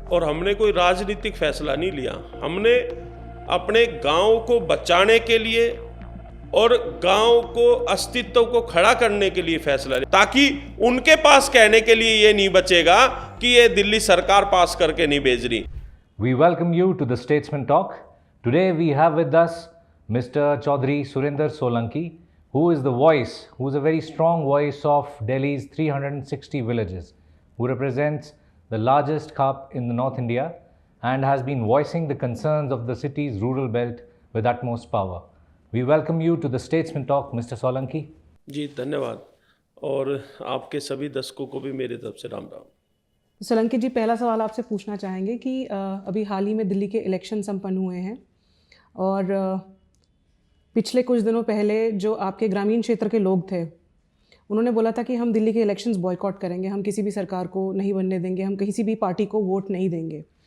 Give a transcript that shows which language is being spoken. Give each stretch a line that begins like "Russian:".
Hindi: और हमने कोई राजनीतिक फैसला नहीं लिया, हमने अपने गांव को बचाने के लिए और गांव को अस्तित्व को खड़ा करने के लिए फैसला लिया, ताकि उनके पास कहने के लिए ये नहीं बचेगा कि ये दिल्ली सरकार पास करके नहीं भेज रही।
English: We welcome you to the Statesman Talk. Today we have with us Mr. Chaudhary Surinder Solanki, who is the voice, who is a very strong voice of Delhi's 360 villages, who represents the largest CAP in the North India and has been voicing the concerns of the city's rural belt with utmost power. We welcome you to the Statesman Talk, Mr. Solanki.
Hindi: जी धन्यवाद, और आपके सभी दर्शकों को भी मेरी तरफ से राम राम। सोलंकी जी, पहला सवाल आपसे पूछना चाहेंगे कि अभी हाल ही में दिल्ली के इलेक्शन संपन्न हुए हैं, और पिछले कुछ दिनों पहले जो आपके ग्रामीण क्षेत्र के लोग थे उन्होंने बोला था कि हम दिल्ली के इलेक्शंस बॉयकॉट करेंगे, हम किसी भी सरकार को नहीं बनने देंगे, हम किसी भी पार्टी को वोट नहीं देंगे।